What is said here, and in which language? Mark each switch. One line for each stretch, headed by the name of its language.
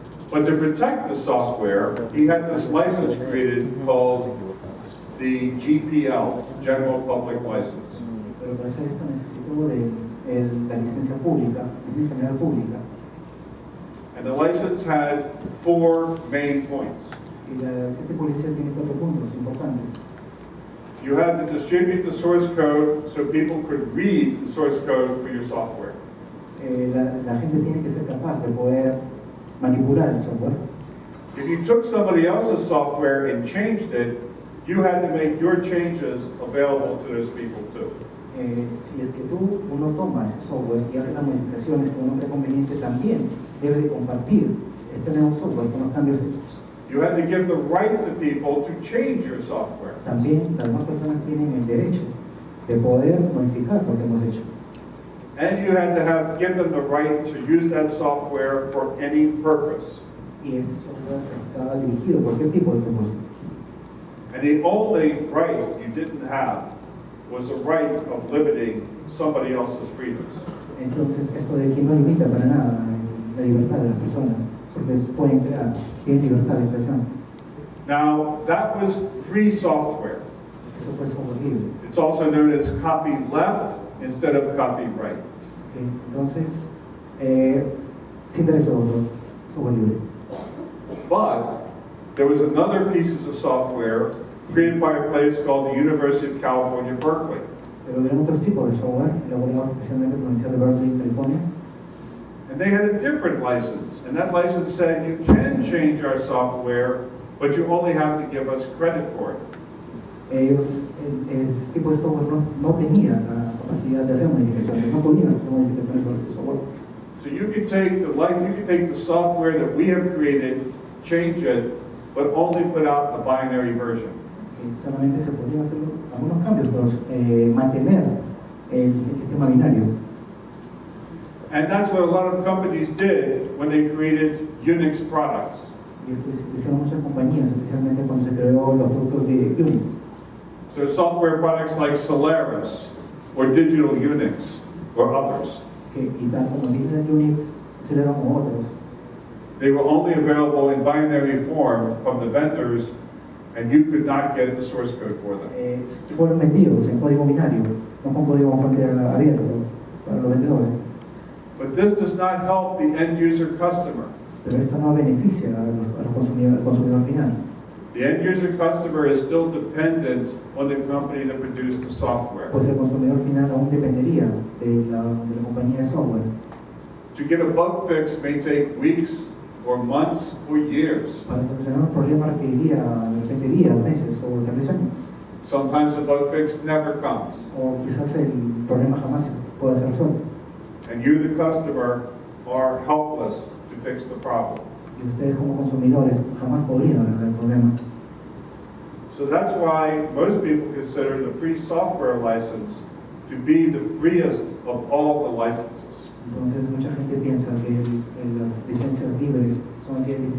English: But to protect the software, he had this license created called the GPL, General Public License.
Spanish: Pero para hacer esto necesitó la licencia pública, licencia general pública.
English: And the license had 4 main points.
Spanish: Y la licencia pública tiene 4 puntos importantes.
English: You had to distribute the source code so people could read the source code for your software.
Spanish: La gente tiene que ser capaz de poder manipular el software.
English: If you took somebody else's software and changed it, you had to make your changes available to those people too.
Spanish: Si es que uno toma ese software y hace las modificaciones que uno cree conveniente, también debe de compartir este nuevo software con los cambios hechos.
English: You had to give the right to people to change your software.
Spanish: También las demás personas tienen el derecho de poder modificar lo que hemos hecho.
English: And you had to give them the right to use that software for any purpose.
Spanish: Y este software está dirigido a cualquier tipo de propósito.
English: And the only right you didn't have was the right of limiting somebody else's freedoms.
Spanish: Entonces, esto de que no limita para nada la libertad de las personas, porque pueden crear, tienen libertad de expresión.
English: Now, that was free software.
Spanish: Eso fue software libre.
English: It's also known as copy left instead of copy right.
Spanish: Entonces, sin derecho de autor, software libre.
English: But there was another piece of software created by a place called the University of California, Berkeley.
Spanish: Pero había otros tipos de software elaborados especialmente por la Universidad de Berkeley, California.
English: And they had a different license. And that license said you can change our software, but you only have to give us credit for it.
Spanish: Este tipo de software no tenía la capacidad de hacer modificaciones, no podían hacer modificaciones sobre ese software.
English: So you can take the software that we have created, change it, but only put out the binary version.
Spanish: Solamente se podrían hacer algunos cambios, pero mantener el sistema binario.
English: And that's what a lot of companies did when they created Unix products.
Spanish: Y esto hicieron muchas compañías, especialmente cuando se creó los productos de Unix.
English: So software products like Solaris, or Digital Unix, or others.
Spanish: Y tal como Digital Unix, Celeron como otros.
English: They were only available in binary form from the vendors, and you could not get the source code for them.
Spanish: Fueron vendidos en código binario, no con código fuente abierto para los vendedores.
English: But this does not help the end user customer.
Spanish: Pero esto no beneficia al consumidor final.
English: The end user customer is still dependent on the company that produced the software.
Spanish: Pues el consumidor final aún dependería de la compañía de software.
English: To get a bug fix may take weeks or months or years.
Spanish: Para solucionar un problema requeriría de repente días, meses o tal vez años.
English: Sometimes the bug fix never comes.
Spanish: O quizás el problema jamás pueda ser resuelto.
English: And you, the customer, are helpless to fix the problem.
Spanish: Y ustedes como consumidores jamás podrían arreglar el problema.
English: So that's why most people consider the free software license to be the freest of all the licenses.
Spanish: Entonces mucha gente piensa que las licencias libres son aquellas licencias